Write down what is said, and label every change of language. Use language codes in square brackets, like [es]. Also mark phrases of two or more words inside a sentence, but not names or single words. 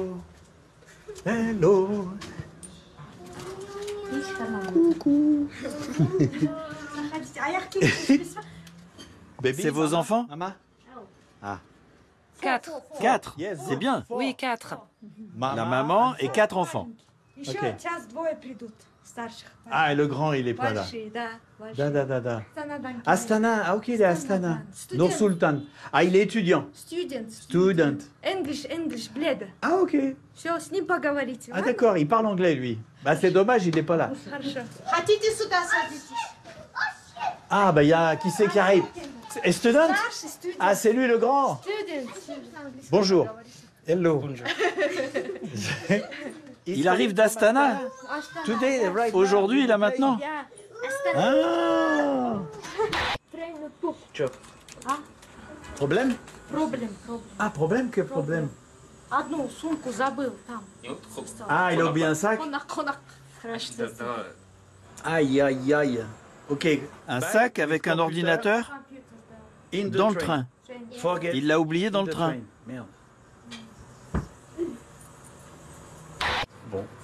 [fr] Hello. Coucou. C'est vos enfants? Ah. 4. 4, c'est bien. Oui, 4. La maman et 4 enfants. [ru] Еще Ok. час-двое придут, старших. [fr] Ah, et le grand, il est pas là. [ru] Большие, да. Da. Astana. Astana, [fr] ah ok, il est à Astana. Nur Sultan. Ah, il est étudiant. [en] Student. Student. English, [ru] бледа. [fr] Ah, ok. [ru] Все, с ним поговорите. [fr] Ah, d'accord, il parle anglais, lui. Bah, c'est dommage, il n'est pas là. [ru] Хорошо. Хотите сюда садитесь? [fr] Ah, bah, il y a... Qui c'est qui arrive? Et student? [ru] Старший student. [fr] Ah, c'est lui, le grand. [en] Student. [fr] Bonjour. Hello. Il arrive d'Astana. [en] Today, right? [fr] Aujourd'hui, là, maintenant. Ah. Problème? Ah, problème, quel problème? [ru] Одну сумку забыл там. [fr] Ah, il a oublié un sac? Aïe, aïe, aïe. Ok, un sac avec un ordinateur dans le train. Il l'a oublié dans le train. Merde. Bon.